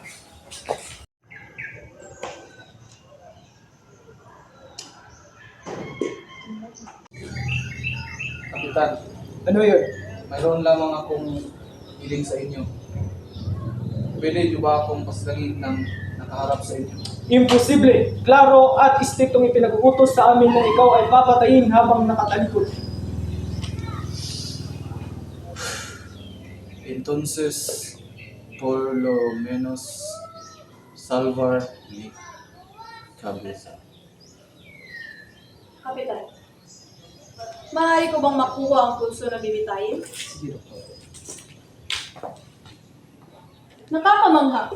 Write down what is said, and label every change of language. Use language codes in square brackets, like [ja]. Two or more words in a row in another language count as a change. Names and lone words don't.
[tl] Kapitan, ano yun? Mayroon lamang akong hiling sa inyo. Pwede niyo ba akong paslangin ng nakaharap sa inyo? Imposible, klaro at istriktong ipinag-uutos sa amin na ikaw ay papatayin habang nakatalikod. [es] Entonces, por lo menos, salvar mi cabeza. [tl] Kapitan, maaari ko bang makuha ang pulso na bibitayin? Sige, Doktor. Nakakamangha.